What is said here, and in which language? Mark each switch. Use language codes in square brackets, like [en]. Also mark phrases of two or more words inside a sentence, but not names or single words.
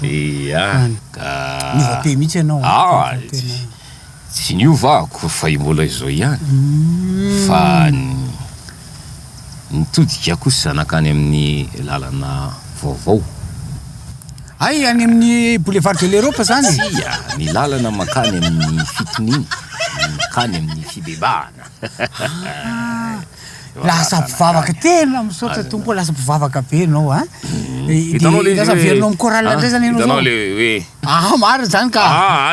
[mg] Ia. Niova te mihitsy ianao. Tsy niovako fa mbola izao ihany. Fa nitodika kosa nakany amin'ny lalana vaovao. Ay, any amin'ny boulevard de l'Europe zany. Ia, ny lalana makany amin'ny fitoniana, makany amin'ny fibebahana. Lasa mpivavaka tena misaotra tompo, lasa mpivavaka be ianao a. Hitanao le lasa verinao amin'ny chorale indray zany ianao. Hitanao le hoe maro zany ka.